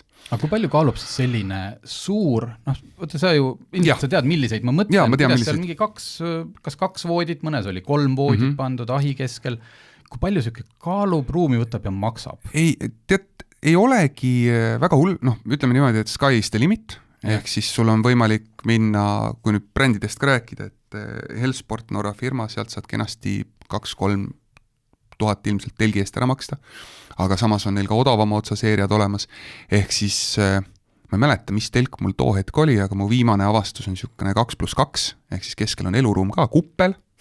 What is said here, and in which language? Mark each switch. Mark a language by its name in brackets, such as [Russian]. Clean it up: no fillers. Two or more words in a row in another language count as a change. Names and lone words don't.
[Estonian] Aga kui palju kaalub siis selline suur, võtta sa ju, ilmselt sa tead, milliseid ma mõtlen, kuidas seal mingi kas 2 voodit, mõnes oli 3 voodit pandud ahi keskel, kui palju siuke kaalub, ruumi võtab ja maksab? Ei olegi väga hull, ütleme niimoodi, et [English] sky is the limit, [Estonian] ehk siis sul on võimalik minna, kui nüüd brändidest ka rääkida, et Hellsport, Norra firma, sealt saad kenasti 2-3 tuhat ilmselt telgi eest ära maksta, aga samas on neil ka odavama otsa seeriad olemas, ehk siis ma ei mäleta, mis telk mul too hetk oli, aga mu viimane avastus on niisugune 2+2, ehk siis keskel on eluruum ka, kuppel,